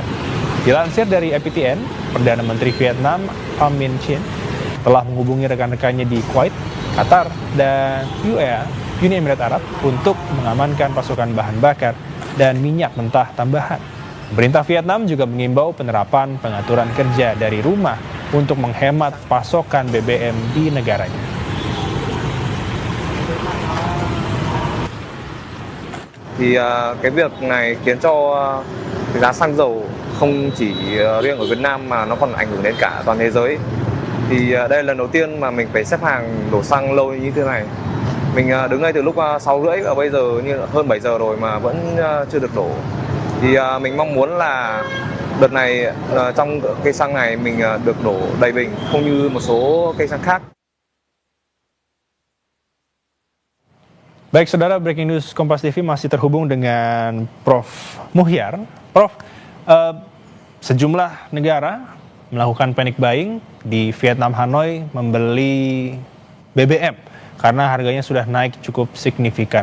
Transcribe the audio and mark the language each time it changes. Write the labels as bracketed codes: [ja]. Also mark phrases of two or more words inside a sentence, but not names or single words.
[id] Dilansir dari APTN, Perdana Menteri Vietnam Pham Minh Chinh telah menghubungi rekan-rekannya di Kuwait, Qatar, dan UAE, Uni Emirat Arab, untuk mengamankan pasokan bahan bakar dan minyak mentah tambahan. Pemerintah Vietnam juga mengimbau penerapan pengaturan kerja dari rumah untuk menghemat pasokan BBM di negaranya. [vi] Thì cái việc này khiến cho giá xăng dầu không chỉ riêng ở Việt Nam mà nó còn ảnh hưởng đến cả toàn thế giới. Thì đây là lần đầu tiên mà mình phải xếp hàng đổ xăng lâu như thế này. Mình đứng đây từ lúc 6:30 và bây giờ như hơn 7 giờ rồi mà vẫn chưa được đổ. Thì mình mong muốn là đợt này trong cây xăng này mình được đổ đầy bình, không như một số cây xăng khác. [id] Baik, Saudara, Breaking News Kompas TV masih terhubung dengan Prof. Muhyar. Prof, sejumlah negara melakukan [en] panic buying [id] di Vietnam Hanoi membeli BBM karena harganya sudah naik cukup signifikan.